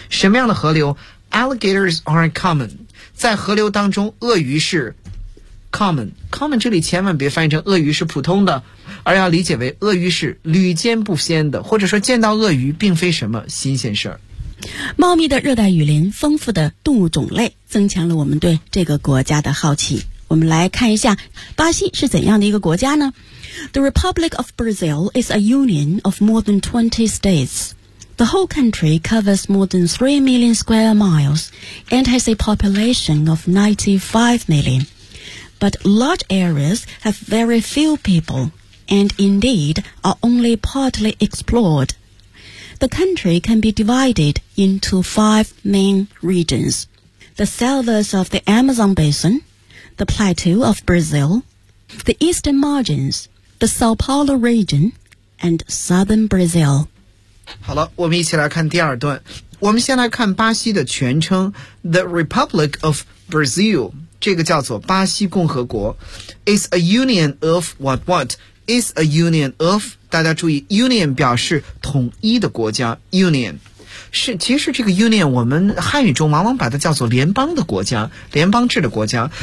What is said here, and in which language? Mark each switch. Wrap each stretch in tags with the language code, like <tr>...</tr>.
<zh>什么样的河流？</zh> <en>Alligators are common，</en> <zh>在河流当中鳄鱼是common 这里千万别翻译成鳄鱼是普通的，而要理解为鳄鱼是屡见不鲜的，或者说见到鳄鱼并非什么新鲜事儿。茂密的热带雨林，丰富的动物种类，增强了我们对这个国家的好奇。我们来看一下巴西是怎样的一个国家呢？</zh> <en>The Republic of Brazil is a union of more than 20 states. The whole country covers more than 3 million square miles and has a population of 95 million. But large areas have very few people, and indeed are only partly explored. The country can be divided into five main regions. the selvas of the Amazon Basin, the plateau of Brazil, the eastern margins, the Sao Paulo region, and southern Brazil.</en> <zh>好了，我们一起来看第二段。我们先来看巴西的全称</zh> <en>The Republic of Brazil，</en> <zh>这个叫做巴西共和国。</zh> <en>It's a union of</en> <zh>what what? It's a union of， 大家注意 union 表示统一的国家， union 是，其实这个 union 我们汉语中往往把它叫做联邦的国家，联邦制的国家。</zh>